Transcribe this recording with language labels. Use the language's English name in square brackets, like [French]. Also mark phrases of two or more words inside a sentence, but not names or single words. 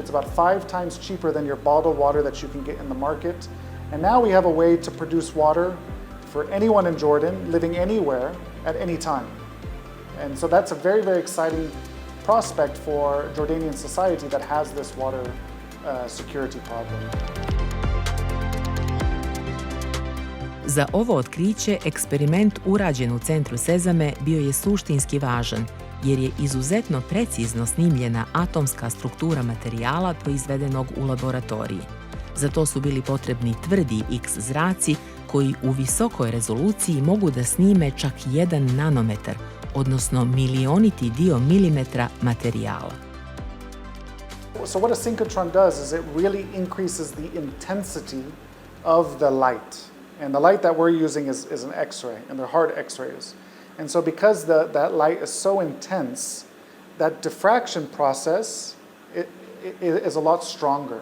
[English] It's about 5 times cheaper than your bottled water that you can get in the market. And now we have a way to produce water for anyone in Jordan living anywhere at any time. And so that's a very, very exciting prospect for Jordanian society that has this water security problem. [Serbian] Za ovo otkriće eksperiment urađen u centru SESAME bio je suštinski važan, jer je izuzetno precizno snimljena atomska struktura materijala proizvedenog u laboratoriji. Za to su bili potrebni tvrdi X zraci koji u visokoj rezoluciji mogu da snime čak 1 nanometar, odnosno milioniti dio milimetra materijala. [English] So what a synchrotron does is it really increases the intensity of the light. And the light that we're using is an X-ray, and they're hard X-rays. And so because that light is so intense, that diffraction process is a lot stronger.